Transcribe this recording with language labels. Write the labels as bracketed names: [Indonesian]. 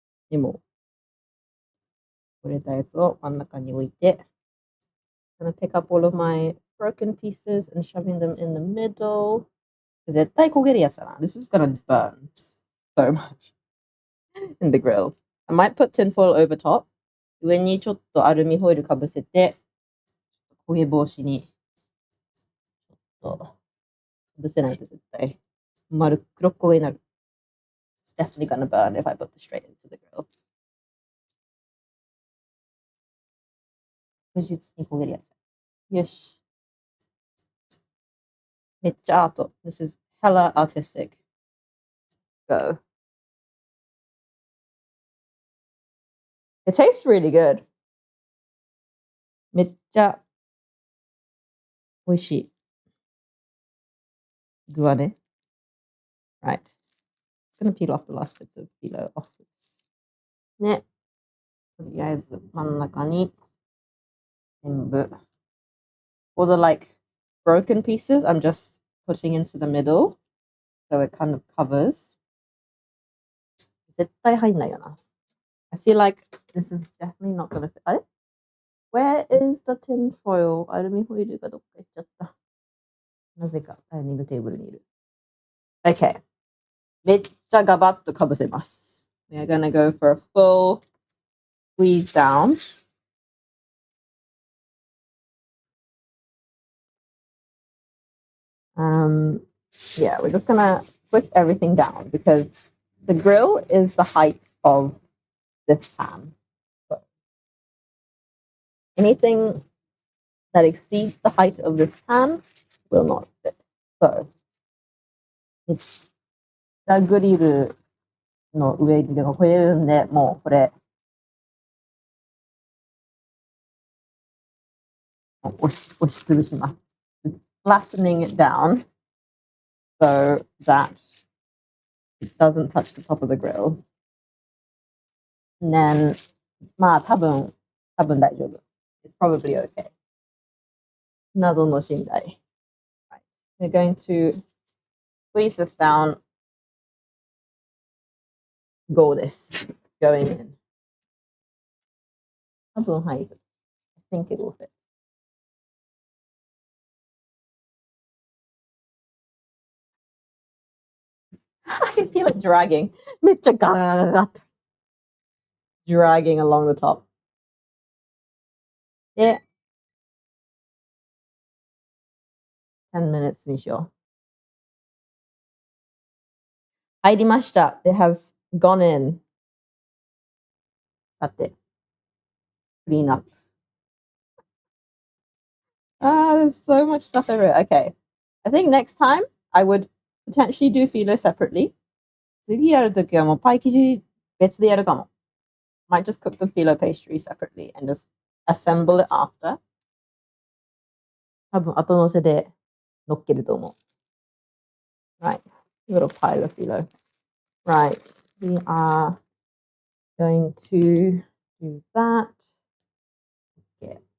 [Japanese] でも、取れたやつを真ん中に置いて、 [English] I'm gonna pick up all of my broken pieces and shoving them in the middle. [Japanese] 絶対焦げるやつだな。 [English] This is gonna burn so much in the grill. I might put tinfoil over top. [Japanese] 上にちょっとアルミホイルかぶせて、焦げ防止に、ちょっと、かぶせないと絶対、黒っ焦げになる。 [English] It's definitely gonna burn if I put this straight into the grill. [Japanese] 確実に焦げるやつ。よし。めっちゃアート。 [English] This is hella artistic. Go. It tastes really good. [Japanese] めっちゃ美味しい。具はね。 [English] Right. Just gonna peel off the last bits of phyllo off this. ね。 [Japanese] とりあえず真ん中に全部。 [English] All the like broken pieces, I'm just putting into the middle. So it kind of covers. [Japanese] 絶対入んないよな。 [English] I feel like this is definitely not gonna fit. あれ Where is the tin foil? [Japanese] アルミホイルがどっか行っちゃった。なぜかダイニングテーブルにいる。 [English] Okay. [Japanese] めっちゃガバッとかぶせます。 [English] We are gonna go for a full squeeze down. Yeah, we're just gonna push everything down because the grill is the height of this pan. So anything that exceeds the height of this pan will not fit. So it's the [Japanese] グリルの上にこれるんで、もうこれ押しつぶします。 [English] Flattening it down so that it doesn't touch the top of the grill. And then, [Japanese] まあ多分大丈夫。 [English] It's probably okay. [Japanese] 謎の信頼。 [English] Right. We're going to squeeze this down. Go this. Going in. [Japanese] 多分入る。 [English] I think it will fit. I can feel it dragging. [Japanese] めっちゃガガガガガって。 [English] Dragging along the top. [Japanese] で、 [English] 10 minutes [Japanese] にしよう。入りました。 [English] It has gone in. [Japanese] さて、 [English] clean up. There's so much stuff everywhere. Okay. I think next time I would potentially do phyllo separately. [Japanese] 次やるときはもうパイ生地別でやるかも。 [English] Might just cook the phyllo pastry separately and just assemble it after. [Japanese] 多分後乗せで乗っけると思う。 [English] Right. Little pile of phyllo. Right. We are going to do that. Yeah.